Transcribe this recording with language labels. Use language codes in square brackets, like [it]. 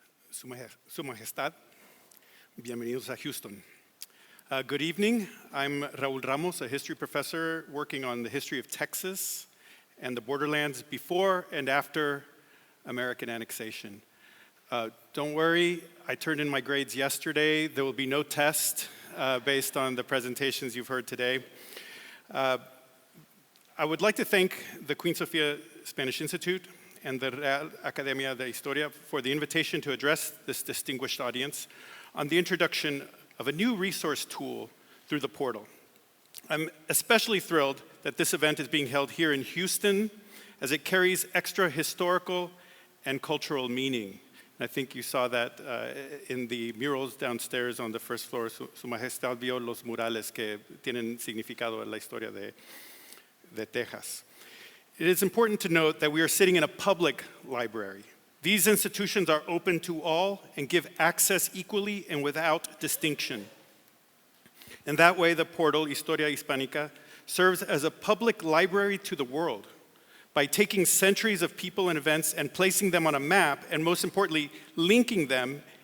[es] Su Majestad, bienvenidos a Houston. [en] Good evening. I'm Raúl Ramos, a history professor working on the history of Texas and the borderlands before and after American annexation. Don't worry, I turned in my grades yesterday. There will be no test based on the presentations you've heard today. I would like to thank the Queen Sofia Spanish Institute and the Real Academia de Historia for the invitation to address this distinguished audience on the introduction of a new resource tool through the portal. I'm especially thrilled that this event is being held here in Houston, as it carries extra historical and cultural meaning. And I think you saw that in the murals downstairs on the first floor. [es] Su Majestad vio los murales que tienen significado en la historia de Texas. [en] It is important to note that we are sitting in a public library. These institutions are open to all and give access equally and without distinction. In that way, the portal Historia Hispanica serves as a public library to the world by taking centuries of people and events and placing them on a map, and most importantly, linking them.